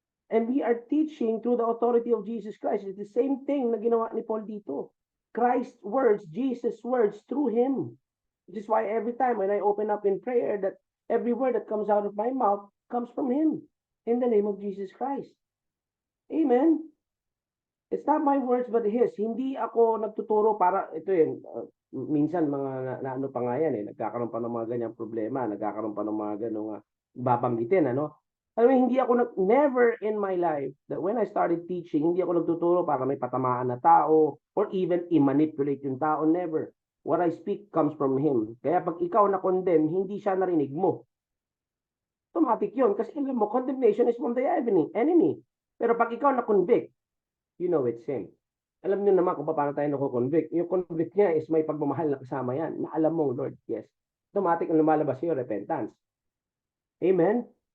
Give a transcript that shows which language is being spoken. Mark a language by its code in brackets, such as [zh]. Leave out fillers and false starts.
[en] And we are teaching through the authority of Jesus Christ. It's the same thing [tl] na ginawa ni Paul dito. [en] Christ's words, Jesus' words through Him. Which is why every time when I open up in prayer, that every word that comes out of my mouth comes from Him. In the name of Jesus Christ. Amen? It's not my words but His. [tl] Hindi ako nagtuturo para, ito yun, minsan mga ano pa nga yan nagkakaroon pa ng mga ganyang problema, nagkakaroon pa ng mga ganong babanggitin, ano? Alam mo, hindi ako [en] never in my life that when I started teaching, [tl] hindi ako nagtuturo para may patamaan na tao or even i-manipulate yung tao, never. [en] What I speak comes from Him. [tl] Kaya pag ikaw na-condemn, hindi siya narinig mo. Automatic yun. Kasi alam mo, [en] condemnation is from the enemy. [tl] Pero pag ikaw na-convict, [en] you know it's Him. [tl] Alam niyo naman kung paano tayo nako-convict. Yung convict niya is may pagmamahal na kasama yan. Na alam mo, [en] Lord, yes. [tl] Automatic ang lumalabas yung repentance. Amen?